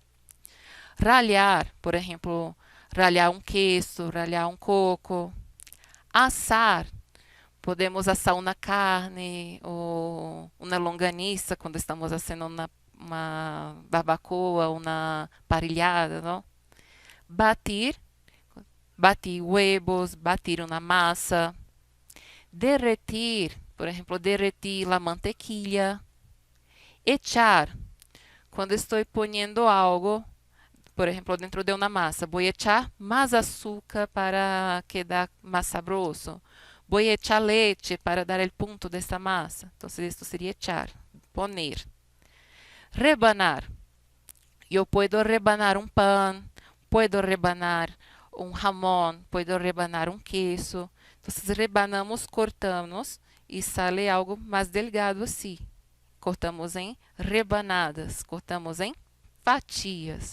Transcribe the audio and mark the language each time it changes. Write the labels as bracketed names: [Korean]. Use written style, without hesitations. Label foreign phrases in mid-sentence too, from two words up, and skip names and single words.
[Portuguese] Ralhar, por exemplo, ralhar um queijo, ralhar um coco. Assar. Podemos assar uma carne ou uma longaniça quando estamos fazendo uma barbacoa, uma parrilhada, não? [Spanish] Batir. Batir huevos, batir [Portuguese] uma massa. Derretir, por exemplo, [Spanish] derretir a mantequilla. Echar, [Portuguese] quando estou ponendo algo, por exemplo, dentro de uma massa, vou echar mais açúcar para quedar mais sabroso. Vou echar leite para dar o ponto dessa massa. Então, isso seria [Spanish] echar, poner. [Portuguese] Rebanar. Eu posso rebanar um pão, posso rebanar um jamón, posso rebanar um queijo. Então, rebanamos, cortamos e sale algo mais delgado assim. Cortamos em rebanadas, cortamos em fatias.